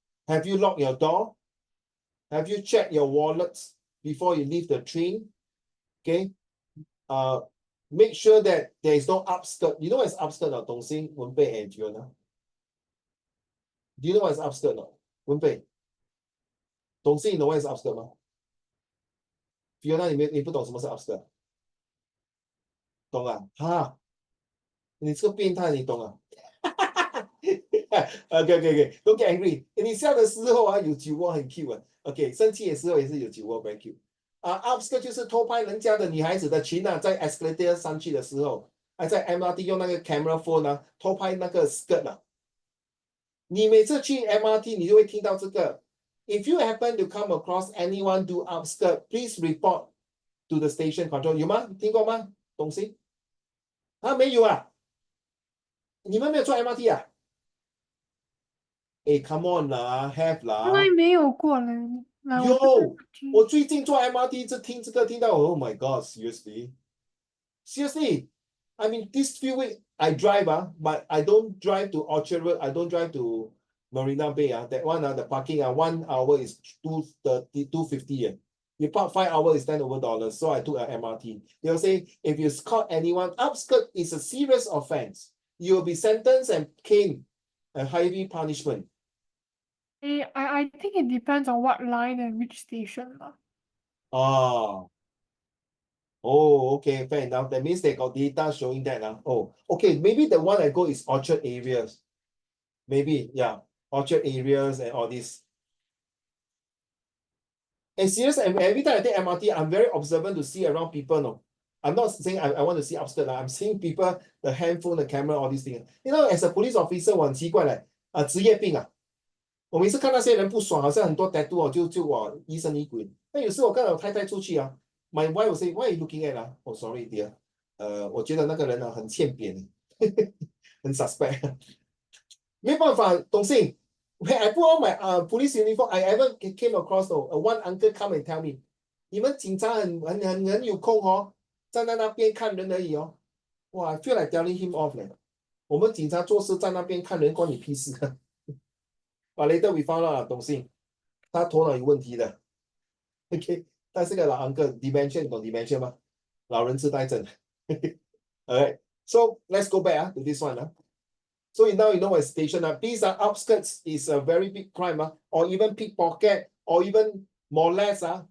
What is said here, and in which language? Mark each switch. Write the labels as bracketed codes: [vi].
[en] Have you locked your door? Have you checked your wallets before you leave the train? Okay. Make sure that there is no upskirt. You know what is upskirt now? Dong Xing, Wenpei, and Fiona. Do you know what is upskirt now? Wenpei. Dong Xing, you know what is upskirt now? [zh] Fiona, 你不懂什么是 upskirt？懂啊？哈，你这个变态，你懂啊？ [en] Okay, don't get angry. [zh] 你笑的时候有酒窝很 cute 啊。Okay, 生气的时候也是有酒窝 [en] very cute。 [zh] upskirt 就是偷拍人家的女孩子的裙在 escalator 上去的时候，在 MRT 用那个 camera phone 偷拍那个 skirt 你每次去 MRT 你就会听到这个。 [en] If you happen to come across anyone do upskirt, please report to the station control. [zh] 有吗？听过吗？东西？没有啊？你们没有坐 MRT 啊？Come on 啦 ，have 啦。从来没有过嘞。有，我最近坐 MRT 就听这个，听到 [en] Oh my God, seriously. I mean, this few weeks I drive, but I don't drive to Orchard Road. I don't drive to Marina Bay. That one, the parking 1 hour is $250. You park 5 hours is $10 So I took an MRT. They'll say if you caught anyone, upskirt is a serious offense. You will be sentenced and caned, a heavy punishment. I think it depends on what line and which station. Oh, okay, fair enough. That means they got data showing that. Oh, okay, maybe the one I go is Orchard areas. Maybe, yeah, Orchard areas and all this. And seriously, every time I take MRT, I'm very observant to see around people. No, I'm not saying I want to see upskirt. I'm seeing people, the handphone, the camera, all these things. As a police officer, [zh] 我很奇怪嘞，职业病啊。我每次看那些人不爽，好像很多 tattoo 就我疑神疑鬼。那有时我看到我太太出去 [en] my wife will say, "Why are you looking at?" Oh, sorry, dear. [zh] 我觉得那个人很欠扁，很 suspect。没办法，董信。 [en] When I put on my police uniform, I ever came across one uncle come and tell me, [zh] 你们警察很有空站在那边看人而已哇 [en] I feel like telling him off 嘞。 [zh] 我们警察做事在那边看人，关你屁事。 [en] But later we found out [zh] 董信，他头脑有问题的。 OK，但是个老 uncle dementia 你懂 dementia 吗？老人痴呆症。 [en] Alright, so let's go back to this one. So now you know what station. These are outskirts is a very big crime, or even pickpocket, or even molest.